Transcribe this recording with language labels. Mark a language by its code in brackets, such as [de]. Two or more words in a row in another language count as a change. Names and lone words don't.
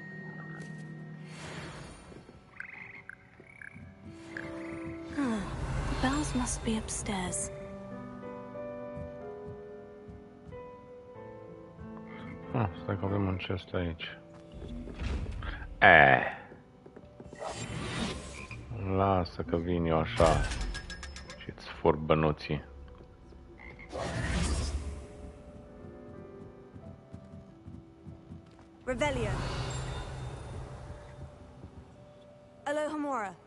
[en] The bells must be upstairs. [ro] Stai că avem un chest aici. Lasă că vin eu așa și-ți fur bănuții. Revelio. Alohomora.